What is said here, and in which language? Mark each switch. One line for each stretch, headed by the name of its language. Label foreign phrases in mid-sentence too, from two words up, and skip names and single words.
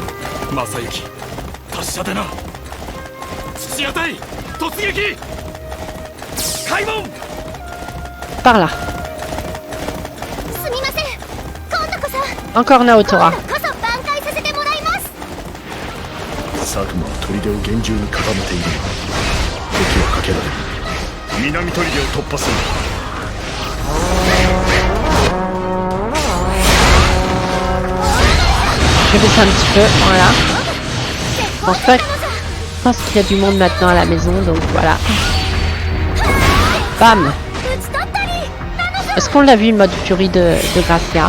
French: Par là. Encore Naotora.
Japanese: 佐久間は砦を厳重に固めているが敵はかけられる。南砦を突破する。
French: Je vais ça un petit peu, voilà. Je pense qu'il y a du monde maintenant à la maison, donc voilà. Bam. Est-ce qu'on l'a vu le mode furie de Gracia?